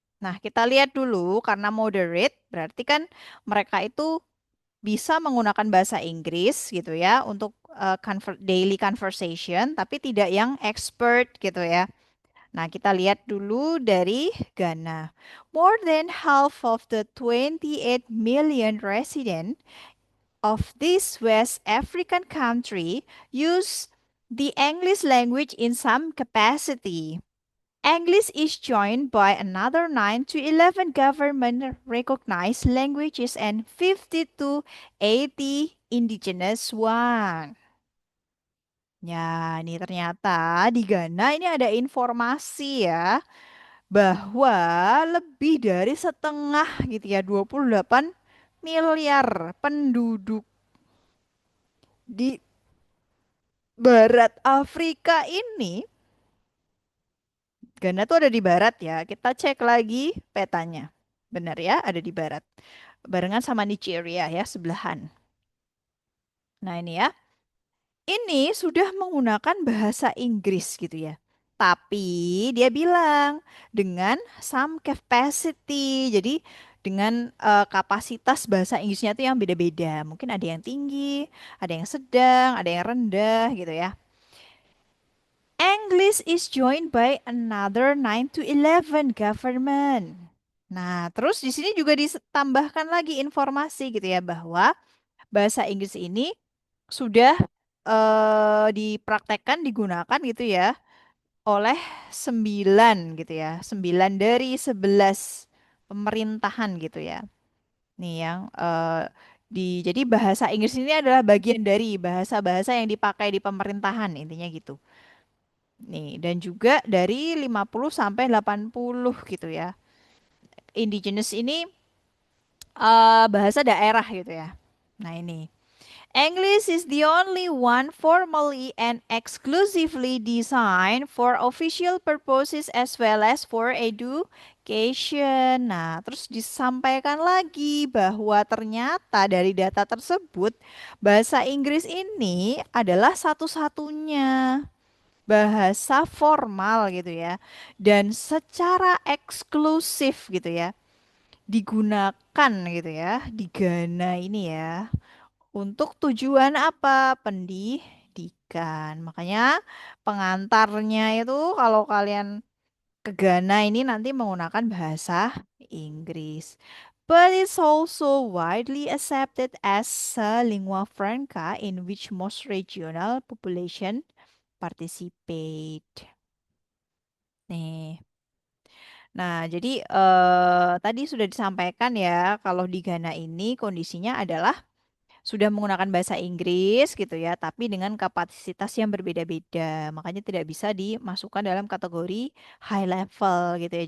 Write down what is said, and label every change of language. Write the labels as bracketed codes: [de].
[id] Nah, kita lihat dulu karena moderate berarti kan mereka itu bisa menggunakan bahasa Inggris gitu ya untuk daily conversation tapi tidak yang expert gitu ya. Nah, kita lihat dulu dari Ghana. [en] More than half of the 28 million resident of this West African country use the English language in some capacity. English is joined by another 9 to 11 government recognized languages and 50 to 80 indigenous one. [id] Ya, ini ternyata di Ghana ini ada informasi ya bahwa lebih dari setengah gitu ya 28 miliar penduduk di Barat Afrika ini, Ghana tuh ada di barat ya. Kita cek lagi petanya. Benar ya, ada di barat. Barengan sama Nigeria ya, sebelahan. Nah ini ya, ini sudah menggunakan bahasa Inggris gitu ya. Tapi dia bilang dengan some capacity. Jadi dengan kapasitas bahasa Inggrisnya tuh yang beda-beda. Mungkin ada yang tinggi, ada yang sedang, ada yang rendah gitu ya. [en] English is joined by another 9 to 11 government. [id] Nah, terus di sini juga ditambahkan lagi informasi gitu ya bahwa bahasa Inggris ini sudah dipraktekkan digunakan gitu ya oleh 9 gitu ya. 9 dari 11 pemerintahan gitu ya. Nih yang jadi bahasa Inggris ini adalah bagian dari bahasa-bahasa yang dipakai di pemerintahan intinya gitu. Nih dan juga dari 50 sampai 80 gitu ya. Indigenous ini bahasa daerah gitu ya. Nah ini. [en] English is the only one formally and exclusively designed for official purposes as well as for education. [id] Nah, terus disampaikan lagi bahwa ternyata dari data tersebut bahasa Inggris ini adalah satu-satunya bahasa formal gitu ya dan secara eksklusif gitu ya digunakan gitu ya di Ghana ini ya untuk tujuan apa? Pendidikan. Makanya pengantarnya itu kalau kalian ke Ghana ini nanti menggunakan bahasa Inggris. [en] But it's also widely accepted as a lingua franca in which most regional population participate. [id] Nih. Nah, jadi tadi sudah disampaikan ya kalau di Ghana ini kondisinya adalah sudah menggunakan bahasa Inggris gitu ya, tapi dengan kapasitas yang berbeda-beda. Makanya tidak bisa dimasukkan dalam kategori high level gitu ya.